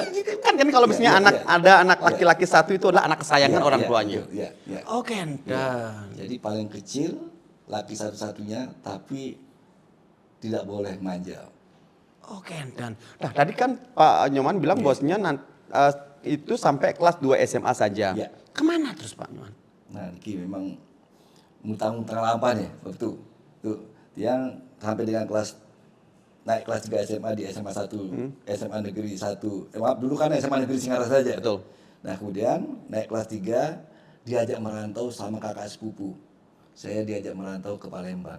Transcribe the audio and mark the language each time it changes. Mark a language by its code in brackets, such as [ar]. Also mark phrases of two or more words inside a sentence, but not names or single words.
[id] Kan kalau misalnya ada anak laki-laki satu itu adalah anak kesayangan orang tuanya. Ya, ya. Oh, Kendan. Jadi paling kecil, laki satu-satunya, tapi tidak boleh manja. Oh, Kendan. Nah, tadi kan Pak Nyoman bilang bosnya itu sampai kelas 2 SMA saja. Ya. Kemana terus Pak Nyoman? Nah, Niki memang [ban] mutang-mutang lampah [id] nih waktu tuh yang sampai dengan naik kelas 3 SMA di SMA 1, SMA Negeri 1. Maaf, dulu kan SMA Negeri Singaraja saja. Betul. Nah, kemudian naik kelas 3 diajak merantau sama kakak sepupu. Saya diajak merantau ke Palembang.